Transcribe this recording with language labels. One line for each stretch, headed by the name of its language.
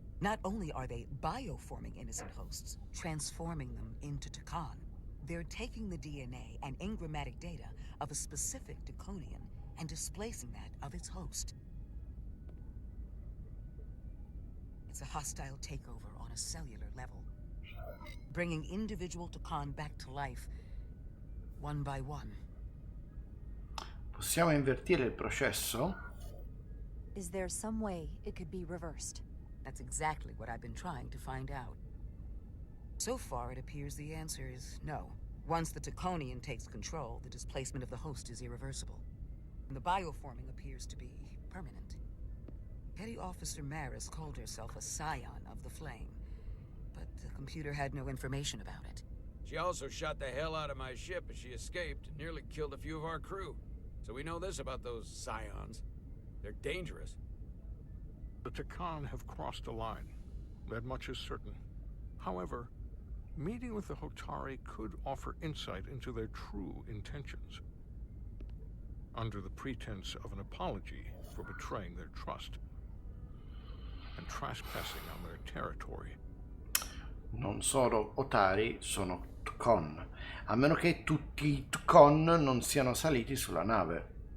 English: Not only are they bioforming innocent hosts, transforming them into Takan, they're taking the DNA and engrammatic data of a specific Taconian and displacing that of its host. It's a hostile takeover on a cellular level, bringing individual Takan back to life, one by one.
Italian: Possiamo invertire il processo?
English: Is there some way it could be reversed? That's exactly what I've been trying to find out. So far, it appears the answer is no. Once the Taconian takes control, the displacement of the host is irreversible. And the bioforming appears to be permanent. Petty Officer Maris called herself a scion of the Flame, but the computer had no information about it. She also shot the hell out of my ship as she escaped and nearly killed a few of our crew. So we know this about those scions. They're dangerous. The Takan have crossed a line. That much is certain. However, meeting with the Hotari could offer insight into their true intentions. Under the pretense of an apology for betraying their trust and trespassing on their territory.
Italian: Non sono Hotari, sono Tkon. A meno che tutti i Tkon non siano saliti sulla nave.